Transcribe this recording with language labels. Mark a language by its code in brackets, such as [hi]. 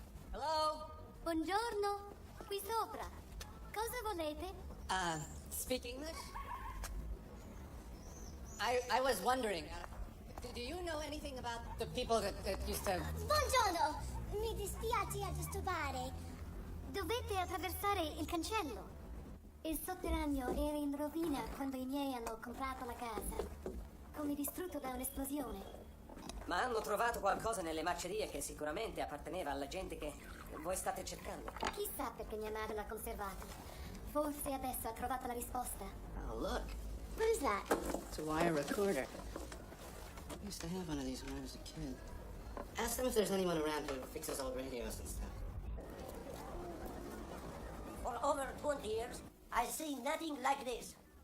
[en] Hello? [it] Buongiorno, qui sopra. Cosa volete? [en] Speak English? I was wondering, do you know anything about the people that used to... [it] Buongiorno! Mi dispiace a disturbare. Dovete attraversare il cancello. Il sotterraneo era in rovina quando i miei hanno comprato la casa. Come distrutto da un'esplosione. Ma hanno trovato qualcosa nelle macerie che sicuramente apparteneva alla gente che voi state cercando. Chissà perché mia madre l'ha conservato. Forse adesso ha trovato la risposta. [en] Oh, look. What is that? It's a wire recorder. I used to have one of these when I was a kid. Ask them if there's anyone around who fixes old radios and stuff. For over 20 years, I've seen nothing like this.